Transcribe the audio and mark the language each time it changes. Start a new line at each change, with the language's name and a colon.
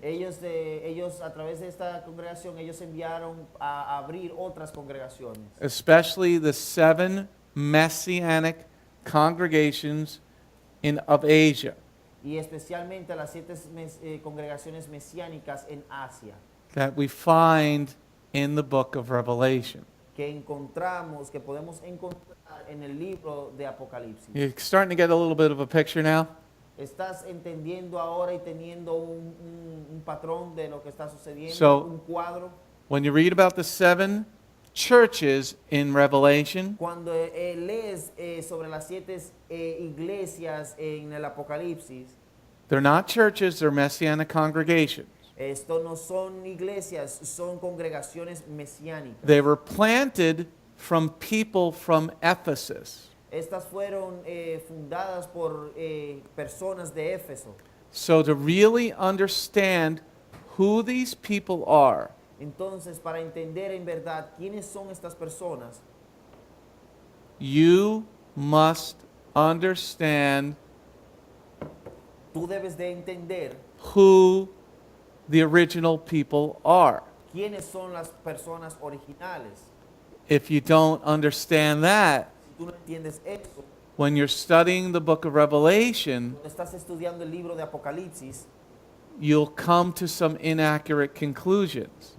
Spanish: ellos a través de esta congregación, ellos enviaron a abrir otras congregaciones.
English: Especially the 7 Messianic congregations of Asia
Spanish: Y especialmente las 7 congregaciones mesiánicas en Asia,
English: that we find in the book of Revelation.
Spanish: que que podemos encontrar en el libro de Apocalipsis.
English: You're starting to get a little bit of a picture now?
Spanish: ¿Estás entendiendo ahora y teniendo un patrón de lo que está sucediendo,
English: So-
Spanish: un cuadro?
English: When you read about the 7 churches in Revelation,
Spanish: Cuando lees sobre las 7 iglesias en el Apocalipsis,
English: they're not churches, they're Messianic congregations.
Spanish: esto no son iglesias, son congregaciones mesiánicas.
English: They were planted from people from Ephesus.
Spanish: Estas fueron fundadas por personas de Éfeso.
English: So to really understand who these people are,
Spanish: Entonces, para entender en verdad quiénes son estas personas,
English: you must understand
Spanish: tú debes de entender
English: who the original people are.
Spanish: quiénes son las personas originales.
English: If you don't understand that,
Spanish: Si tú no entiendes eso,
English: when you're studying the book of Revelation,
Spanish: cuando estás estudiando el libro de Apocalipsis,
English: you'll come to some inaccurate conclusions.